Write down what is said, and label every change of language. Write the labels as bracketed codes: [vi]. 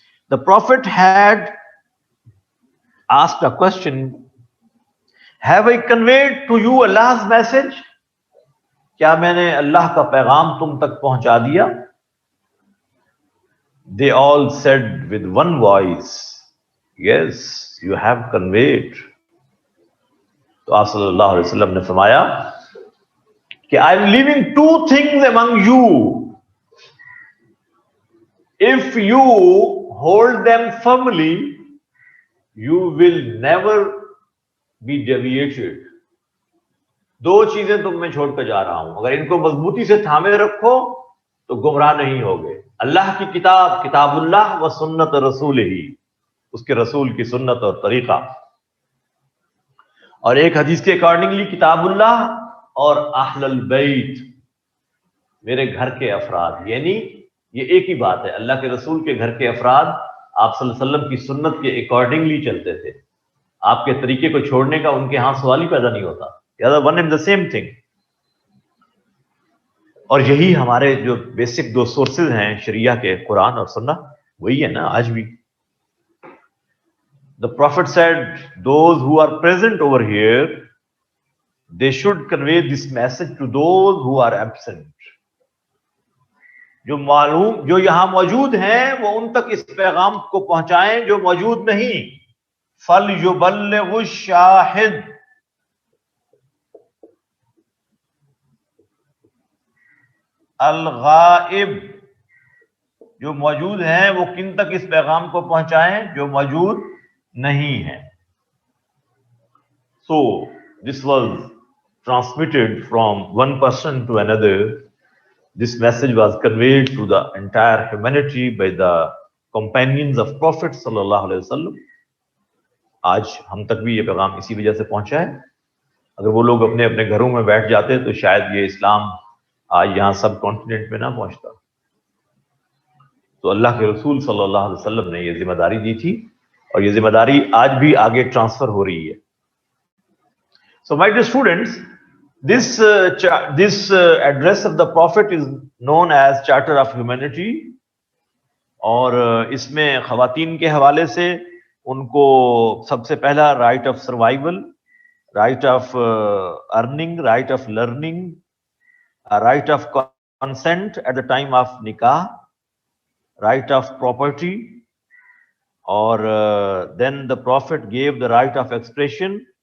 [en] The Prophet had asked a question, have I conveyed to you Allah's message? [ur] کیا میں نے اللہ کا پیغام تم تک پہنچا دیا؟ [en] They all said with one voice, yes, you have conveyed. [ur] تو آپ صلی اللہ علیہ وسلم نے فرمایا کہ [en] I am leaving two things among you. If you hold them firmly, you will never be deviated. [ur] دو چیزیں تم میں چھوڑ کر جا رہا ہوں، اگر ان کو مضبوطی سے تھامے رکھو تو گمراہ نہیں ہوگے. اللہ کی کتاب، کتاب اللہ و سنت رسول ہی، اس کے رسول کی سنت اور طریقہ. اور ایک حدیث کے اکارڈنگلی کتاب اللہ اور اہل البیت، میرے گھر کے افراد. یعنی یہ ایک ہی بات ہے، اللہ کے رسول کے گھر کے افراد آپ صلی اللہ علیہ وسلم کی سنت کے اکارڈنگلی چلتے تھے. آپ کے طریقے کو چھوڑنے کا ان کے ہاں سوال ہی پیدا نہیں ہوتا. [en] One and the same thing. [ur] اور یہی ہمارے جو بیسک دو سورسز ہیں شریعہ کے، قرآن اور سنت، وہی ہے نا آج بھی. [en] The Prophet said, those who are present over here, they should convey this message to those who are absent. [ur] جو یہاں موجود ہیں وہ ان تک اس پیغام کو پہنچائیں جو موجود نہیں. [ar] فَلْيُبَلِّغُ الشَّاهِدُ، الغائب، [ur] جو موجود ہیں وہ کن تک اس پیغام کو پہنچائیں؟ جو موجود نہیں ہیں. [en] So this was transmitted from one person to another. This message was conveyed to the entire humanity by the companions of Prophet sallallahu alaihi wasallam. [ur] آج ہم تک بھی یہ پیغام اسی وجہ سے پہنچا ہے. اگر وہ لوگ اپنے اپنے گھروں میں بیٹھ جاتے تو شاید یہ اسلام آج یہاں سب کانٹیننٹ میں نہ پہنچتا. تو اللہ کے رسول صلی اللہ علیہ وسلم نے یہ ذمہ داری دی تھی، اور یہ ذمہ داری آج بھی آگے ٹرانسفر ہو رہی ہے. [en] So my dear students, this address of the Prophet is known as Charter of Humanity. [ur] اور اس میں خواتین کے حوالے سے ان کو سب سے پہلا [en] Right of survival, right of earning, right of learning, right of consent at the time of nikah, right of property, اور then the Prophet gave the right of expression.